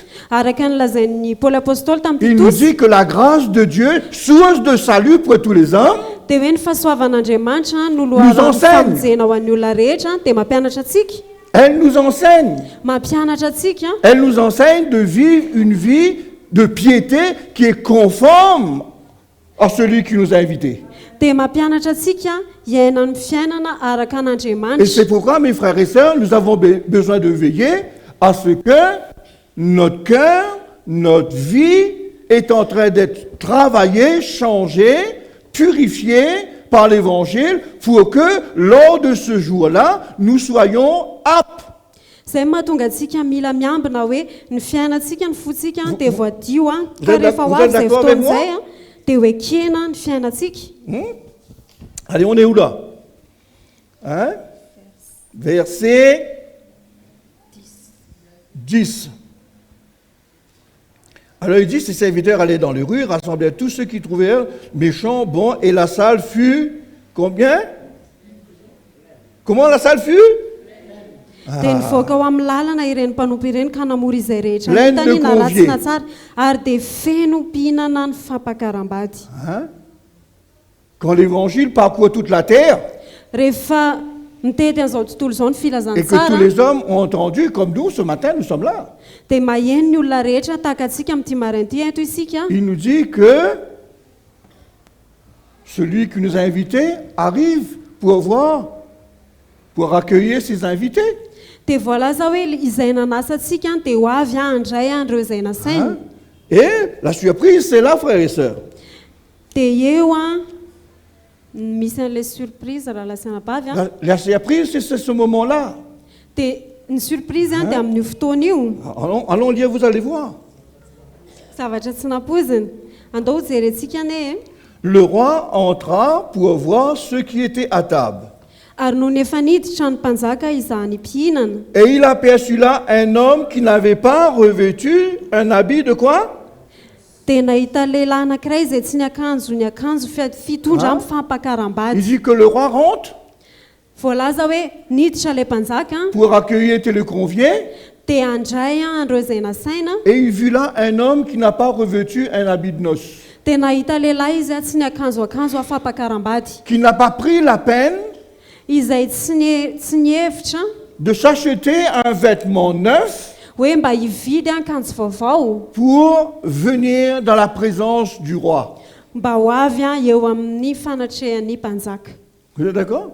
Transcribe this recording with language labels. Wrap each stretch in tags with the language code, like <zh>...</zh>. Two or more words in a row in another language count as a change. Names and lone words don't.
<mg>araka nylazain'ny paoly apôstôly tamin'ny</mg> <fr>il nous Titus dit que la grâce de Dieu, source de salut pour tous les hommes,</fr> <mg>dia hoe ny fahasoavan'andriamanitra</mg> <fr>Nous</fr> <mg>noloarano</mg> <fr>enseigne.</fr> <mg>famonjena ho an'ny olona rehetra dia mampianatra atsika</mg> <fr>elle nous enseigne.</fr> <mg>mampianatra atsika</mg> <fr>Elle nous enseigne de vivre une vie de piété qui est conforme à celui qui nous a invités.</fr> <mg>dia mampianatra atsika hiaina ny fiainana araka</mg> <fr>Et</fr> <mg>an'andriamanitra</mg> <fr>c'est pourquoi, mes frères et sœurs, nous avons besoin de veiller à ce que notre cœur, notre vie est en train d'être travaillé, changé, purifié par l'Évangile pour que lors de ce jour-là, nous soyons aptes.</fr> <mg>izay mahatonga atsika mila miambina hoe ny fiainatsika ny fotsika dia voadio</mg> <fr>vous</fr> <mg>ka</mg> <fr>êtes</fr> <mg>rehefa ho</mg> <fr>vous</fr> <mg>avy</mg> <fr>êtes</fr> <mg>izay</mg> <fr>d'accord avec moi?</fr> <mg>fotoan'izay dia ho ekena ny fiainatsika</mg> <fr>Allez, on est où là? Hein? Verset 10. Alors il dit, ses serviteurs allaient dans les rues, rassemblèrent tous ceux qui trouvèrent méchants, bons, et la salle fut combien? Comment la salle fut?</fr> <mg>dia nivoaka ao amin'ny lalana ireny mpanompo ireny ka namory izay rehetra</mg> <fr>Pleine de</fr> <mg>hitany na ratsy</mg> <fr>conviés.</fr> <mg>na tsara ary dia feno mpihinana ny fampakaram-bady Hein?</mg> <fr>Quand l'évangile parcourt toute la terre,</fr> <mg>rehefa mitety an'izao tontolo izao ny</mg> <fr>et</fr> <mg>filazany</mg> <fr>que tous</fr> <mg>tsara</mg> <fr>les hommes ont entendu, comme nous, ce matin, nous sommes là.</fr> <mg>dia maheno ny olona rehetra tahaka atsika amin'ity marainty eto isika</mg> <fr>Il nous dit que celui qui nous a invités arrive pour accueillir ses invités.</fr> <mg>dia voalaza hoe izay nanasa atsika dia ho avy handray andreo izay nasainy Hein?</mg> <fr>Et la surprise, c'est là, frères et sœurs.</fr> <mg>dia eo misy an'ilay surprise raha lasana bavy</mg> <fr>La surprise, c'est ce moment-là.</fr> <mg>dia ny surprise dia amin'io fotoana io</mg> <fr>Allons lire, vous allez voir.</fr> <mg>zavatra tsy nampoziny andao jerentsika ane</mg> <fr>Le roi entra pour voir ceux qui étaient à table.</fr> <mg>ary no nefa niditra ny mpanjaka izany mpihinana</mg> <fr>Et il aperçut là un homme qui n'avait pas revêtu un habit de quoi?</fr> <mg>dia nahita lehilahy anankiray izay tsy ny akanjo fitondra amin'ny</mg> <fr>Il</fr> <mg>fampakaram-bady</mg> <fr>dit que le roi rentre</fr> <mg>voalaza hoe niditra ilay mpanjaka</mg> <fr>pour accueillir tous les conviés.</fr> <mg>dia handray andreo izay nasaina</mg> <fr>Et il vit là un homme qui n'a pas revêtu un habit de noces,</fr> <mg>dia nahita lehilahy izy tsy ny akanjoakanjo afampakaram-bady</mg> <fr>qui n'a pas pris la peine</fr> <mg>izay tsy nihevitra</mg> <fr>de s'acheter un vêtement neuf</fr> <mg>hoe mba hividy akanjo vaovao</mg> <fr>pour venir dans la présence du roi.</fr> <mg>mba ho avy eo amin'ny fanatrehan'ny mpanjaka</mg> <fr>Vous êtes d'accord?</fr>